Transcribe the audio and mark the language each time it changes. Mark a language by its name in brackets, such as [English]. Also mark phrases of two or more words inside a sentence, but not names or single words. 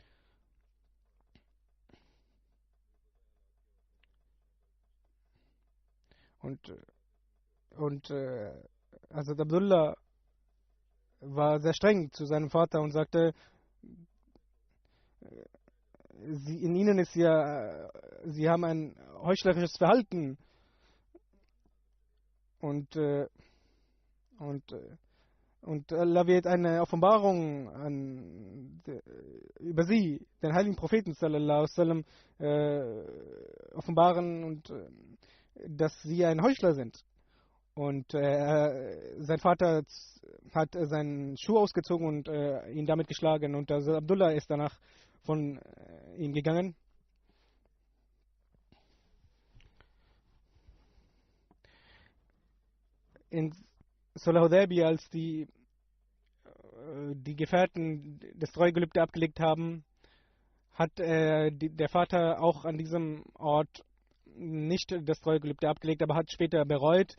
[German] Und Hazrat Abdullah war sehr streng zu seinem Vater und sagte, Sie haben ein heuchlerisches Verhalten. Und Allah wird eine Offenbarung über sie, den heiligen Propheten [Arabic] صلى الله عليه وسلم, [German] offenbaren, und dass sie ein Heuchler sind. Und sein Vater hat seinen Schuh ausgezogen und ihn damit geschlagen. Und also Abdullah ist danach von ihm gegangen. In Sulh Hudaybiyah, als die Gefährten das Treugelübde abgelegt haben, hat der Vater auch an diesem Ort nicht das Treugelübde abgelegt, aber hat später bereut.